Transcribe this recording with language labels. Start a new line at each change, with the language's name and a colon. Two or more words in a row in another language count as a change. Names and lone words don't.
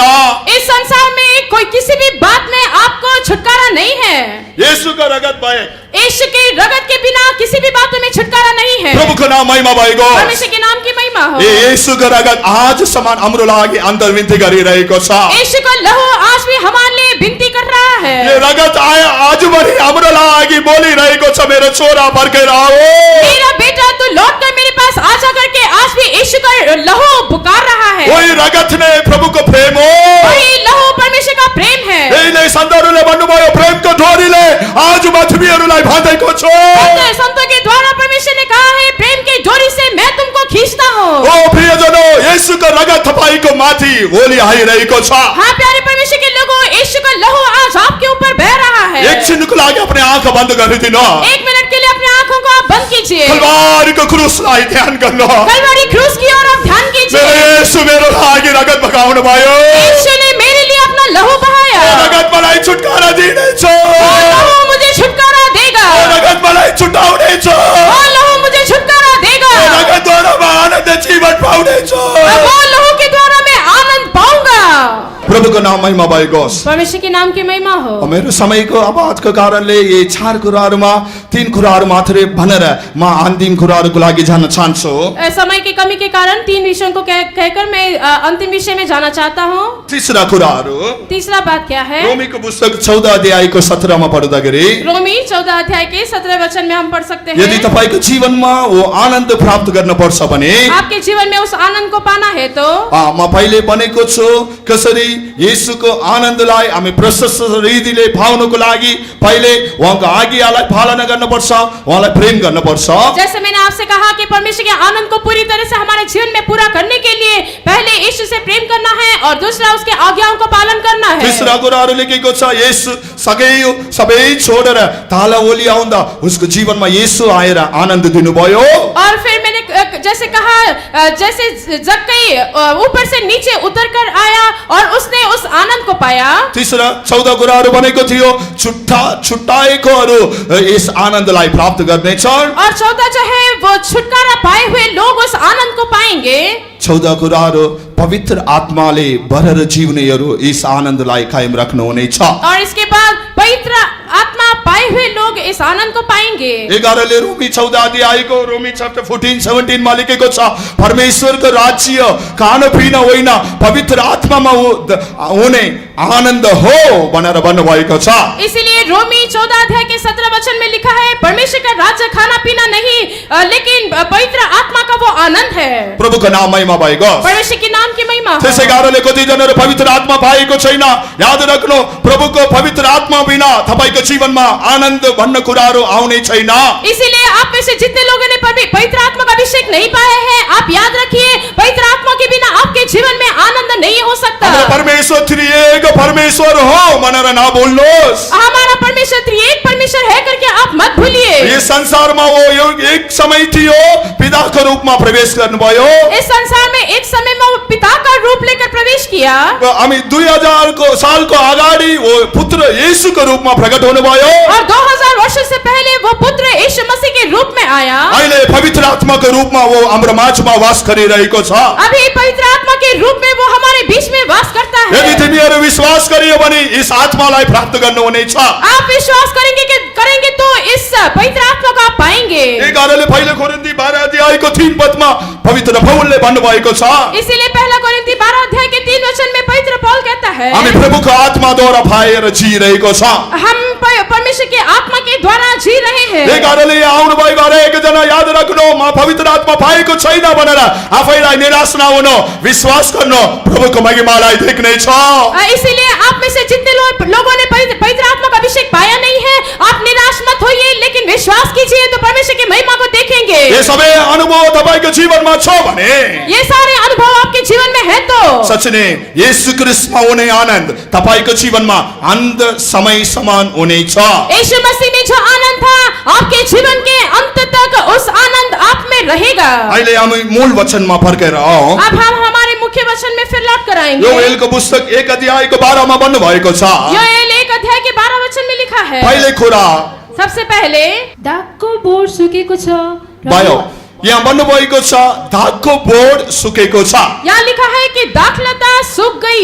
Hindi: इस संसार में कोई किसी भी बात में आपको छुटकारा नहीं है।
Nepali: येशूको रगत बाहेक,
Hindi: यीशु के रगत के बिना किसी भी बातों में छुटकारा नहीं है।
Nepali: प्रभुको नाम महिमा भएको होस्।
Hindi: परमेश्वर के नाम की महिमा हो।
Nepali: येशूको रगत आजसम्म हाम्रो लागि अन्तर्विन्ती गरिरहेको छ।
Hindi: यीशु का लहू आज भी हमारे लिए विनती कर रहा है।
Nepali: यो रगत आजभरि हाम्रो लागि बोलिरहेको छ, मेरो छोरा फर्केर आओ,
Hindi: मेरा बेटा तू लौट कर मेरे पास आजा करके आज भी यीशु का लहू पुकार रहा है।
Nepali: वही रगत नै प्रभुको प्रेम हो।
Hindi: वही लहू परमेश्वर का प्रेम है।
Nepali: यहीले सन्तहरूले भन्नुभयो, प्रेमको डोरीले आज पृथ्वीहरूलाई बाँधेको छु।
Hindi: संतों के द्वारा परमेश्वर ने कहा है, प्रेम की डोरी से मैं तुमको खींचता हूँ। ओ प्रियजनों,
Nepali: येशूको रगत तपाईको माथि ओली आइरहेको छ।
Hindi: हाँ प्यारे परमेश्वर के लोगों, यीशु का लहू आज आपके ऊपर बह रहा है।
Nepali: एकछिनको लागि
Hindi: अपने आँखा
Nepali: बन्द गरिदिनु।
Hindi: 1 मिनट के लिए अपनी आंखों को आप बंद कीजिए।
Nepali: कलवारीको क्रुसलाई ध्यान गर्नु।
Hindi: कलवरी क्रूस की ओर आप ध्यान कीजिए।
Nepali: मेरो येशू मेरो लागि रगत बगाउनु भयो।
Hindi: यीशु ने मेरे लिए अपना लहू बहाया।
Nepali: यो रगत मलाई छुटकारा दिनेछ।
Hindi: वो लहू मुझे छुटकारा देगा।
Nepali: यो रगत मलाई छुटाउनेछ।
Hindi: वो लहू मुझे छुटकारा देगा।
Nepali: यो रगतद्वारा म आनन्द जीवन पाउनेछु।
Hindi: वो लहू के द्वारा मैं आनंद पाऊंगा।
Nepali: प्रभुको नाम महिमा भएको होस्।
Hindi: परमेश्वर के नाम की महिमा हो।
Nepali: मेरो समयको अभावको कारणले यी 4 कुराहरुमा 3 कुराहरु मात्रै भनेर म अन्तिम कुराहरुको लागि जान चाहन्छु।
Hindi: समय की कमी के कारण 3 विषयों को कहकर मैं अंतिम विषय में जाना चाहता हूँ।
Nepali: तीसरा कुराहरु।
Hindi: तीसरा बात क्या है?
Nepali: रोमीको पुस्तक 14 अध्यायको 17 मा पढ्दाखेरि
Hindi: रोमी 14 अध्याय के 17 वचन में हम पढ़ सकते हैं।
Nepali: यदि तपाईको जीवनमा वो आनन्द प्राप्त गर्न पर्छ भने
Hindi: आपके जीवन में उस आनंद को पाना है तो
Nepali: म पहिले भनेको छु कसरी येशूको आनन्दलाई हामी प्रशस्त रीतिले पाउनको लागि पहिले उहाँको आज्ञालाई पालना गर्नुपर्छ, उहाँलाई प्रेम गर्नुपर्छ।
Hindi: जैसे मैंने आपसे कहा कि परमेश्वर के आनंद को पूरी तरह से हमारे जीवन में पूरा करने के लिए पहले यीशु से प्रेम करना है और दूसरा उसके आज्ञाओं को पालन करना है।
Nepali: तीसरा कुराहरु लेखेको छ येशू सबै छोडेर ताला ओली आउँदा उसको जीवनमा येशू आएर आनन्द दिनुभयो।
Hindi: और फिर मैंने जैसे कहा जैसे जक्कई ऊपर से नीचे उतर कर आया और उसने उस आनंद को पाया।
Nepali: तीसरा 14 कुराहरु भनेको थियो छुट्टाएकोहरू यस आनन्दलाई प्राप्त गर्नेछन्।
Hindi: और 14 जो है वो छुटकारा पाए हुए लोग उस आनंद को पाएंगे।
Nepali: 14 कुराहरु पवित्र आत्माले भरेर जिउनेहरू यस आनन्दलाई कायम राख्नुहुनेछ।
Hindi: और इसके बाद पवित्र आत्मा पाए हुए लोग इस आनंद को पाएंगे।
Nepali: 11ले रोमी 14 अध्यायको रोमी चैप्टर 14-17 मा लेखेको छ परमेश्वरको राज्य खानपिना होइन पवित्र आत्मामा हुने आनन्द हो भनेर भन्नुभएको छ।
Hindi: इसीलिए रोमी 14 अध्याय के 17 वचन में लिखा है परमेश्वर का राज्य खाना पीना नहीं लेकिन पवित्र आत्मा का वो आनंद है।
Nepali: प्रभुको नाम महिमा भएको।
Hindi: परमेश्वर के नाम की महिमा हो।
Nepali: त्यसै कारणले कतिजनाले पवित्र आत्मा पाएको छैन। याद राख्नु प्रभुको पवित्र आत्मा बिना तपाईको जीवनमा आनन्द भन्ने कुराहरु आउने छैन।
Hindi: इसीलिए आप में से जितने लोगों ने पवित्र आत्मा का अभिषेक नहीं पाया है आप याद रखिए पवित्र आत्मा के बिना आपके जीवन में आनंद नहीं हो सकता।
Nepali: परमेश्वर त्रिएक परमेश्वर हो भनेर नभुल्नुहोस्।
Hindi: हमारा परमेश्वर त्रिएक परमेश्वर है करके आप मत भूलिए।
Nepali: यो संसारमा वो एक समय थियो पिताको रूपमा प्रवेश गर्नुभयो।
Hindi: इस संसार में एक समय में वो पिता का रूप लेकर प्रवेश किया।
Nepali: हामी 2000 सालको अगाडि वो पुत्र येशूको रूपमा प्रकट हुनुभयो।
Hindi: और 2000 वर्ष से पहले वो पुत्र यीशु मसीह के रूप में आया।
Nepali: अहिले पवित्र आत्माको रूपमा वो हाम्रो माझमा वास गरिरहेको छ।
Hindi: अभी पवित्र आत्मा के रूप में वो हमारे बीच में वास करता है।
Nepali: यदि तिमीहरू विश्वास गरियो भने इस आत्मालाई प्राप्त गर्नुहुनेछ।
Hindi: आप विश्वास करेंगे तो इस पवित्र आत्मा को आप पाएंगे।
Nepali: यही कारणले पहिलो कोरिन्थी 12 अध्यायको 3 पदमा पवित्र पौलले भन्नुभएको छ।
Hindi: इसीलिए पहला कोरिन्थी 12 अध्याय के 3 वचन में पवित्र पौल कहता है
Nepali: हामी प्रभुको आत्माद्वारा पाएर जिरहेको छ।
Hindi: हम परमेश्वर के आत्मा के द्वारा जी रहे हैं।
Nepali: यही कारणले आउनु भएको हरेक जना याद राख्नु म पवित्र आत्मा पाएको छैन भनेर आफैलाई निराश नहुनु, विश्वास गर्नु, प्रभुको महिमालाई देख्ने छ।
Hindi: इसीलिए आप में से जितने लोगों ने पवित्र आत्मा का अभिषेक पाया नहीं है आप निराश मत होइए लेकिन विश्वास कीजिए तो परमेश्वर की महिमा को देखेंगे।
Nepali: ये सबै अनुभव तपाईको जीवनमा छ भने
Hindi: ये सारे अनुभव आपके जीवन में है तो
Nepali: सच नै येशू ख्रीष्टमा हुने आनन्द तपाईको जीवनमा अन्त समय समान हुनेछ।
Hindi: यीशु मसीह में जो आनंद था आपके जीवन के अंत तक उस आनंद आप में रहेगा।
Nepali: अहिले हामी मूल वचनमा फर्केर आऊ।
Hindi: अब हम हमारे मुख्य वचन में फिर लौट कर आएंगे।
Nepali: योएलको पुस्तक 1 अध्यायको 12 मा भन्नु भएको छ।
Hindi: योएल 1 अध्याय के 12 वचन में लिखा है
Nepali: पहिले कुरा
Hindi: सबसे पहले
Nepali: दागको बोर्ड सुकेको छ र भयो। यहाँ भन्नुभएको छ दागको बोर्ड सुकेको छ।
Hindi: यहाँ लिखा है कि दाखलता सूख गई।